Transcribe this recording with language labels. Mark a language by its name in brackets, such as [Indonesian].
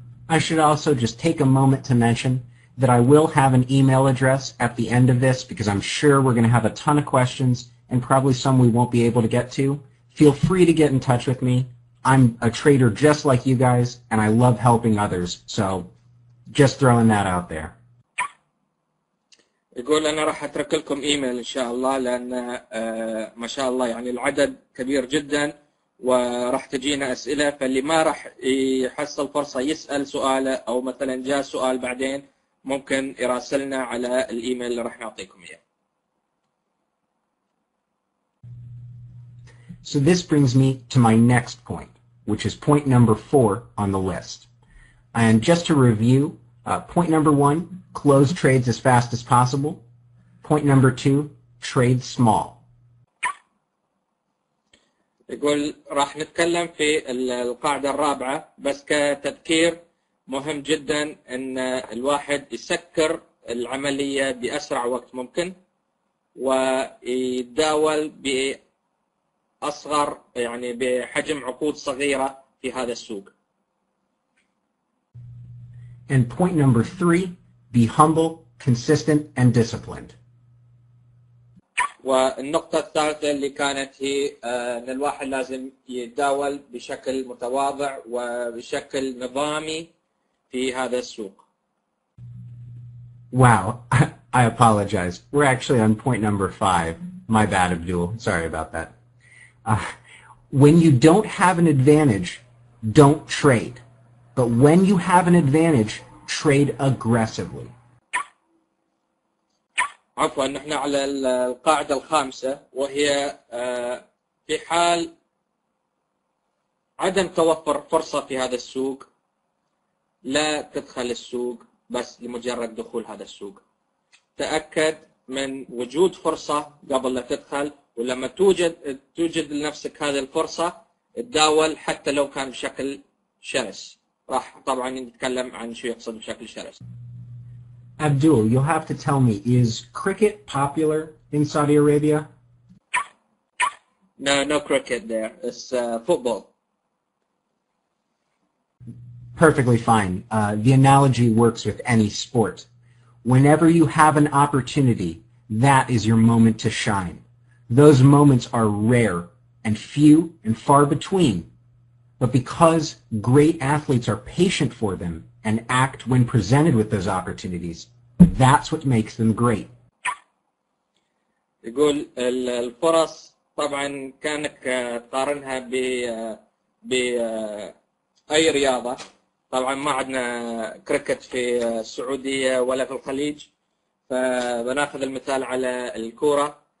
[English] I should also just take a moment to mention that I will have an email address at the end of this because I'm sure we're going to have a ton of questions and probably some we won't be able to get to. Feel free to get in touch with me. I'm a trader just like you guys, and I love helping others. So just throwing that out there. [Arabic] يقول أنا راح أترك لكم إيميل إن شاء الله، لأن ما شاء الله يعني العدد كبير جدا وراح تجينا أسئلة، فاللي ما راح يحصل فرصة يسأل سؤاله أو مثلا جاء سؤال بعدين ممكن يراسلنا على الإيميل اللي راح نعطيكم إياه. [English] So this brings me to my next point, which is point number 4 on the list. And just to review, point number 1, close trades as fast as possible. Point number 2, trade small. [Arabic] يقول راح نتكلم في القاعدة الرابعة، بس كتذكير مهم جدا أن الواحد يسكر العملية بأسرع وقت ممكن ويتداول بأصغر يعني بحجم عقود صغيرة في هذا السوق. [English] And point number 3, be humble, consistent, and disciplined. [Arabic] والنقطة الثالثة اللي كانت هي أن الواحد لازم يتداول بشكل متواضع وبشكل نظامي في هذا السوق. [English] Wow, I apologize. We're actually on point number 5. My bad, Abdul. Sorry about that. When you don't have an advantage, don't trade. But when you have an advantage, trade aggressively. [Arabic] عفوا، نحن على القاعدة الخامسة، وهي في حال عدم توفر فرصة في هذا السوق لا تدخل السوق بس لمجرد دخول هذا السوق. تأكد من وجود فرصة قبل لا تدخل، ولما توجد لنفسك هذه الفرصة تداول حتى لو كان بشكل شرس. راح طبعا نتكلم عن شو يقصد بشكل شرس. [English] Abdul, you'll have to tell me, is cricket popular in Saudi Arabia? No cricket there. It's football. Perfectly fine. The analogy works with any sport. Whenever you have an opportunity, that is your moment to shine. Those moments are rare and few and far between. But because great athletes are patient for them and act when presented with those opportunities, that's what makes them great. [Arabic] يقول الفرص طبعا كانك تقارنها بأي رياضة. طبعا ما عندنا كريكت في السعودية ولا في الخليج، فبناخذ المثال على الكورة.